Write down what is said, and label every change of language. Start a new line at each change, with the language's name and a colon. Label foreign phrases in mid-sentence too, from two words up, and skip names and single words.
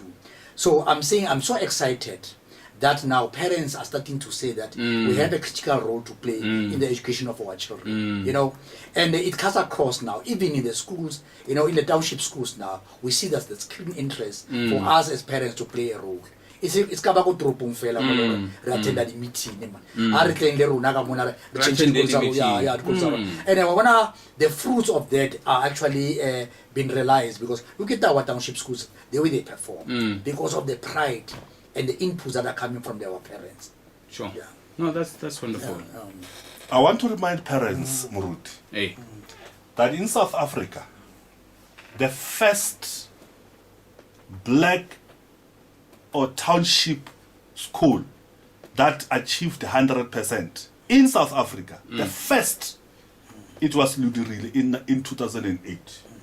English: So I'm saying I'm so excited that now parents are starting to say that we have a critical role to play in the education of our children, and it cuts across now, even in the schools, in the township schools now, we see that there's keen interest for us as parents to play a role. It's
Tswana: ka ba go tropong fela mo re
English: attend the meeting man
Tswana: a re tleng le rona ka mona re
English: change and the fruits of that are actually being realized, because look at our township schools, the way they perform, because of the pride and the inputs that are coming from our parents. Sure. Yeah. No, that's wonderful. I want to remind parents, Muruti, that in South Africa, the first black or township school that achieved 100% in South Africa, the first, it was Ludirile in 2008.